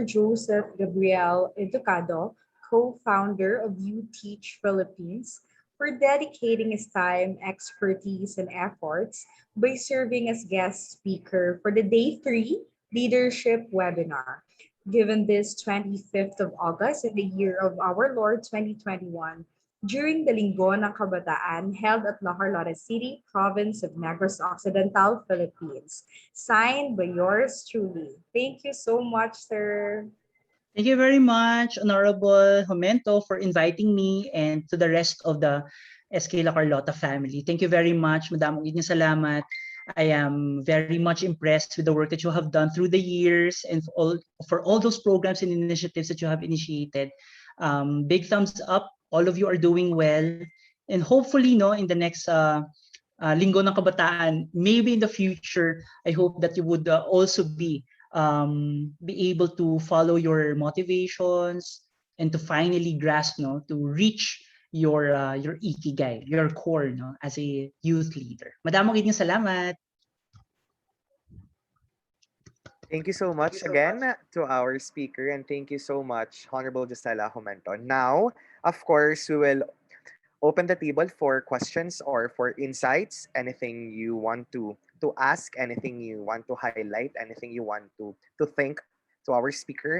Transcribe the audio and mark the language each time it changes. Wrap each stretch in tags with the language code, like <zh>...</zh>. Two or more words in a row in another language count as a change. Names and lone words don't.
<en>Joseph Gabriel Educado, co-founder of You Teach Philippines, for dedicating his time, expertise, and efforts by serving as guest speaker for the Day 3 Leadership Webinar, given this 25th of August in the year of our Lord 2021, during the Linggo ng Kabataan held at La Carlota City, Province of Negros Occidental, Philippines. Signed by yours truly. Thank you so much, sir. Thank you very much, Honorable Jumento, for inviting me and to the rest of the SK La Carlota family. Thank you very much.</en> <hil>Madamong inyong salamat.</hil> <en>I am very much impressed with the work that you have done through the years and for all those programs and initiatives that you have initiated. Big thumbs up. All of you are doing well. And hopefully, in the next Linggo ng Kabataan, maybe in the future, I hope that you would also be able to follow your motivations and to finally grasp, to reach your ikigai, your core, as a youth leader.</en> <hil>Madamong inyong salamat.</hil> <en>Thank you so much again to our speaker, and thank you so much, Honorable Gisela Jumento. Now, of course, we will open the table for questions or for insights, anything you want to ask, anything you want to highlight, anything you want to think to our speaker.</en>